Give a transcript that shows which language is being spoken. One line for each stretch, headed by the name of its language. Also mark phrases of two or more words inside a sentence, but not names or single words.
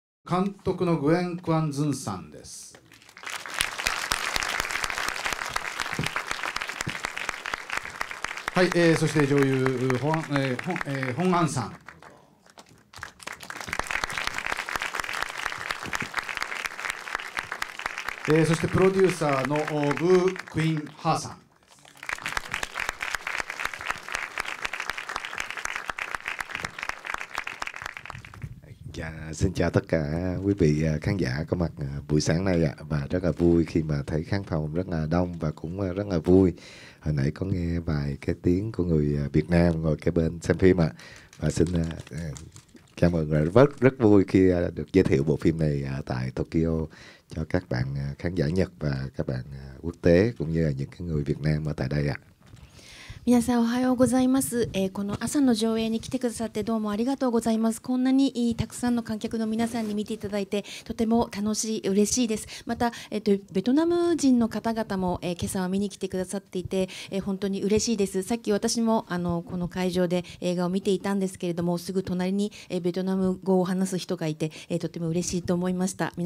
Japanese: 監督のグエン・クアン・ズンさんです。はい、そして女優ホン・アンさん。そしてプロデューサーのブー・クイン・ハーさん。
Vietnamese: Xin chào tất cả quý vị khán giả có mặt buổi sáng nay ạ. Và rất là vui khi mà thấy khán phòng rất là đông và cũng rất là vui. Hồi nãy có nghe vài cái tiếng của người Việt Nam ngồi kế bên xem phim ạ. Và xin chào mừng rất vui khi được giới thiệu bộ phim này tại Tokyo cho các bạn khán giả Nhật và các bạn quốc tế cũng như là những cái người Việt Nam ở tại đây ạ.
Japanese: 皆さんおはようございます、この朝の上映に来てくださってどうもありがとうございます。こんなにたくさんの観客の皆さんに見ていただいてとても楽しい、嬉しいです。また、ベトナム人の方々も、今朝は見に来てくださっていて、本当に嬉しいです。さっき私もこの会場で映画を見ていたんですけれども、すぐ隣に、ベトナム語を話す人がいて、とても嬉しいと思いました。